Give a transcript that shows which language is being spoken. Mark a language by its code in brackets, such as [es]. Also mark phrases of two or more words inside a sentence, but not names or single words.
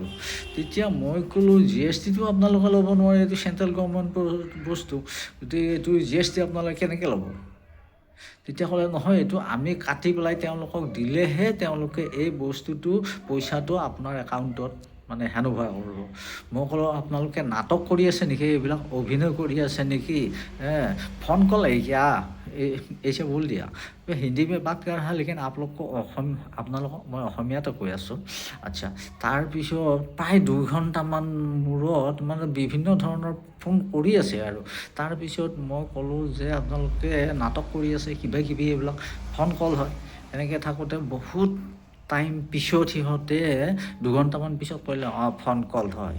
[as] তেতিয়া মই ক'লোঁ GSTটো আপোনালোকে ল'ব নোৱাৰে, এইটো [en] central government [as] বস্তু, গতিকে এইটো GST আপোনালোকে কেনেকৈ ল'ব? তেতিয়া ক'লে নহয়, এইটো আমি কাটি পেলাই তেওঁলোকক দিলেহে তেওঁলোকে এই বস্তুটো পইচাটো আপোনাৰ একাউণ্টত মানে হেণ্ডঅভাৰ কৰিব। মই ক'লোঁ আপোনালোকে নাটক কৰি আছে নেকি, এইবিলাক অভিনয় কৰি আছে নেকি? [en] phone call [hi] क्या ऐसे बोल दिया, হিন্দী में बात कर रहा, लेकिन आप लोग को [as] আপোনালোকক মই অসমীয়াতে কৈ আছোঁ। আচ্ছা, তাৰপিছত প্ৰায় 2 ঘণ্টামান মূৰত মানে বিভিন্ন ধৰণৰ ফোন কৰি আছে আৰু তাৰপিছত মই ক'লোঁ যে আপোনালোকে নাটক কৰি আছে, কিবা কিবি এইবিলাক [en] phone call [as] হয়। এনেকৈ থাকোঁতে বহুত টাইম পিছত সিহঁতে 2 ঘণ্টামান পিছত ক'লে [en] phone call [as] হয়।